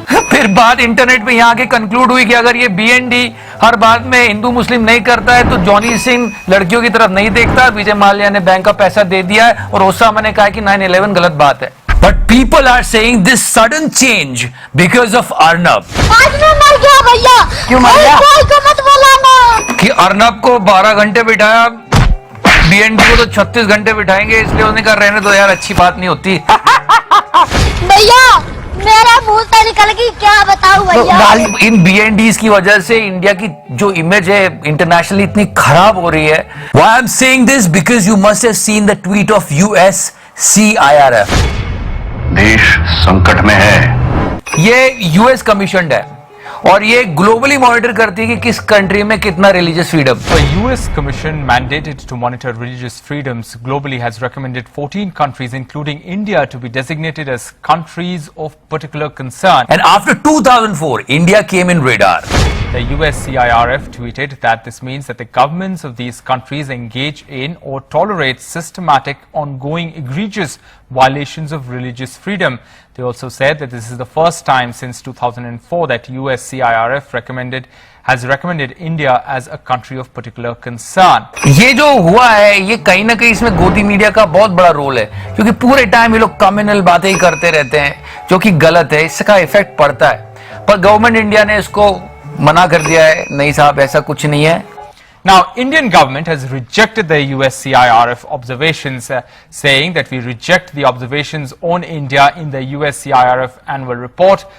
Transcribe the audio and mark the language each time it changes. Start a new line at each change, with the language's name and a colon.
Hindi: फिर बात इंटरनेट पे यहाँ के कंक्लूड हुई कि अगर ये बीएनडी हर बात में हिंदू मुस्लिम नहीं करता है तो जॉनी सिंह लड़कियों की तरफ नहीं देखता। विजय माल्या ने बैंक का पैसा दे दिया है और ओसामा ने कहा कि 9/11 गलत बात है।
English: But people are saying this sudden change because of Arnab.
Hindi: आज मैं मर गया भैया। क्यों मर गया? कोई को मत बुलाना। कि अर्नब को 12 घंटे बिठाया, बीएनडी को तो 36 घंटे बिठाएंगे, इसलिए उन्होंने कहा रहने दो यार, अच्छी बात नहीं होती। भैया मेरा मुंह से निकल गई, क्या बताऊं भैया। इन बीएनडीज की वजह से इंडिया की जो इमेज है इंटरनेशनली इतनी खराब हो रही है।
English: Why I'm saying this because you must have seen the tweet of US CIRF.
Hindi: देश संकट में है। ये यूएस कमीशन है और ये ग्लोबली मॉनिटर करती है कि किस कंट्री में कितना religious freedom.
English: The US Commission mandated to monitor religious freedoms globally has recommended 14 countries including India to be designated as countries of particular concern. And after 2004, India came in radar. The US CIRF tweeted that this means that the governments of these countries engage in or tolerate systematic, ongoing, egregious violations of religious freedom. They also said that this is the first time since 2004 that US CIRF has recommended India as a country of particular concern.
Hindi: ये जो हुआ है ये कहीं ना कहीं इसमें गोदी मीडिया का बहुत बड़ा रोल है, क्योंकि पूरे टाइम ये लोग कम्युनल बातें ही करते रहते हैं जो कि गलत है, इसका इफेक्ट पड़ता है। पर गवर्नमेंट इंडिया ने इसको मना कर दिया है, नहीं साहब ऐसा कुछ नहीं है।
English: Now, Indian government has rejected the US CIRF observations, saying that we reject the observations on India in the US CIRF annual report.